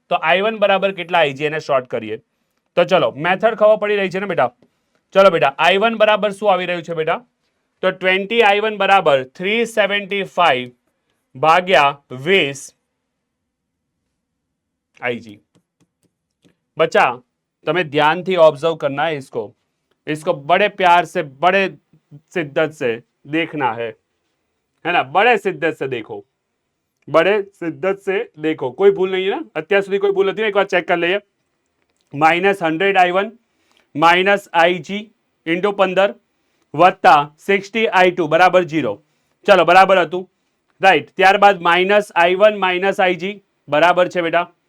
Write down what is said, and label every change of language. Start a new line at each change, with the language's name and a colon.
Gujarati: તો I1 બરાબર કેટલા IG એને શોર્ટ કરીએ. તો ચલો મેથડ ખબર પડી રહી છે ને બેટા? ચલો બેટા I1 બરાબર શું આવી રહ્યું છે બેટા? તો 20 I1 બરાબર 375 भाग्या 20 IG.
Hindi: बच्चा तुम्हें ध्यान थी ऑब्जर्व करना है इसको बड़े प्यार से बड़े शिद्दत से देखना है ना? बड़े शिद्दत से देखो, बड़े शिद्दत से देखो, कोई भूल नहीं है ना?
Gujarati: અત્યાર સુધી કોઈ ભૂલ નથી ને? એક વાર ચેક કરી લઈએ. -100 I1 માઇનસ IG ઇન્ટુ 15 વત્તા 60 I2 બરાબર 0. ચલો બરાબર હતું રાઈટ. ત્યારબાદ -I1 માઇનસ IG બરાબર છે બેટા.